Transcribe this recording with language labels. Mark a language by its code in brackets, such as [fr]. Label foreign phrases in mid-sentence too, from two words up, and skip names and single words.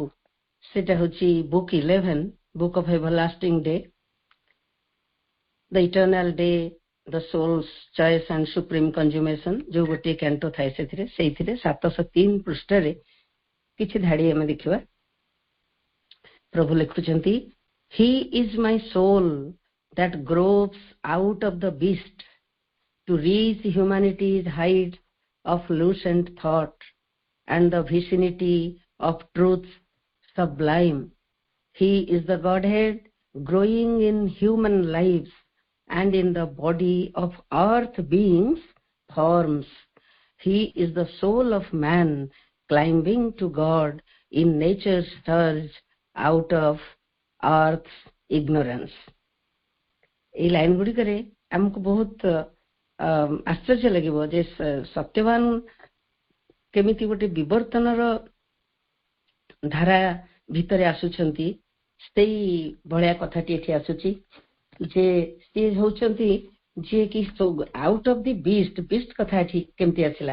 [or] ସେଟା ହଉଛି ବୁକ୍ 11, ବୁକ୍ ଅଫ ଏଭରଲାଷ୍ଟିଂ ଡେ, ଦ ଇଟର୍ନାଲ ଡେ, ଦ ସୋଲ୍ସ ଚଏସ୍ ଆଣ୍ଡ ସୁପ୍ରିମ କଞ୍ଜୁମେସନ, ଯୋଉ ଗୋଟିଏ କ୍ୟାଣ୍ଟୋ ଥାଏ ସେଇଥିରେ 703 ପୃଷ୍ଠରେ କିଛି ଧାଡ଼ି ଆମେ ଦେଖିବା। ପ୍ରଭୁ ଲେଖୁଛନ୍ତି, [en] He is my soul that gropes out of the beast to reach humanity's height of lucent thought and the vicinity of truth sublime. He is the Godhead growing in human lives and in the body of earth beings forms. He is the soul of man climbing to God in nature's surge out of earth's ignorance। [or] এই ଲାଇନ ଗୁଡ଼ିକରେ ଆମକୁ ବହୁତ ଆଶ୍ଚର୍ଯ୍ୟ ଲାଗିବ ଯେ ସତ୍ୟବାନ କେମିତି ଗୋଟେ ବିବର୍ତ୍ତନର ଧାରା ଭିତରେ ଆସୁଛନ୍ତି। ସେଇ ଭଳିଆ କଥାଟି ଏଠି ଆସୁଛି ଯେ ସିଏ ହେଉଛନ୍ତି ଯିଏକି [en] out of the beast [or] କଥା ଏଠି କେମିତି ଆସିଲା।